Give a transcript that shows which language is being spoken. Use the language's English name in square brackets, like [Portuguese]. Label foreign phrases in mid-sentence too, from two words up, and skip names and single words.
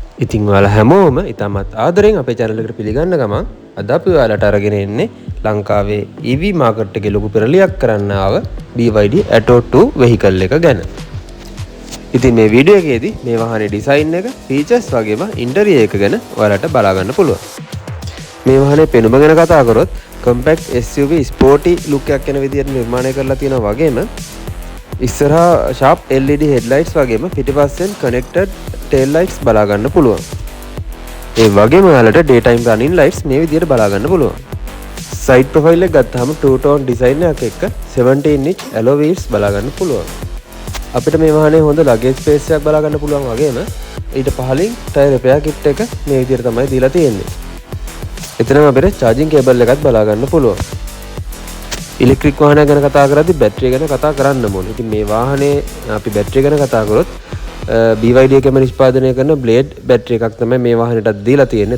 [Sinhala] ඉතින් ඔයාලා හැමෝම ඉතාමත් ආදරෙන් අපේ channel එකට පිළිගන්න ගමන් අද අපි ඔයාලට අරගෙන එන්නේ ලංකාවේ [English] EV market [Sinhala] එකේ ලොකු පෙරලියක් කරන්න ආව BYD Atto 2 vehicle එක ගැන. ඉතින් මේ වීඩියෝ එකේදී මේ වාහනේ ඩිසයින් එක, ෆීචර්ස් වගේම ඉන්ටීරියර් එක ගැන ඔයාලට බලා ගන්න පුළුවන්. මේ වාහනේ පෙනුම ගැන කතා කරොත් [English] compact SUV sporty look [Sinhala] එකක් වෙන විදිහට නිර්මාණය කරලා තියෙනවා වගේම ඉස්සරහා [English] sharp LED headlights [Sinhala] වගේම පිටිපස්සෙන් [English] connected tail lights [Sinhala] බලා ගන්න පුළුවන්. ඒ වගේම ඔයාලට [English] daytime running lights [Sinhala] මේ විදිහට බලා ගන්න පුළුවන්. [English] side profile [Sinhala] එක ගත්තාම [English] two tone design [Sinhala] එකක් එක්ක [English] 17-inch alloy wheels [Sinhala] බලා ගන්න පුළුවන්. අපිට මේ වාහනේ හොඳ [English] luggage space [Sinhala] එකක් බලා ගන්න පුළුවන් වගේම ඊට පහලින් [English] tire repair kit [Sinhala] එක මේ විදිහට තමයි දීලා තියෙන්නේ. එතනම අපිට [English] charging cable [Sinhala] එකත් බලා ගන්න පුළුවන්. ඉලෙක්ට්‍රික් වාහනයක් ගැන කතා කරද්දී බැටරිය ගැන කතා කරන්න ඕනේ. ඉතින් මේ වාහනේ අපි බැටරිය ගැන කතා කරොත් BYD එකම නිෂ්පාදනය කරන [English] blade battery [Sinhala] එකක් තමයි මේ වාහනේටත් දීලා තියෙන්නේ.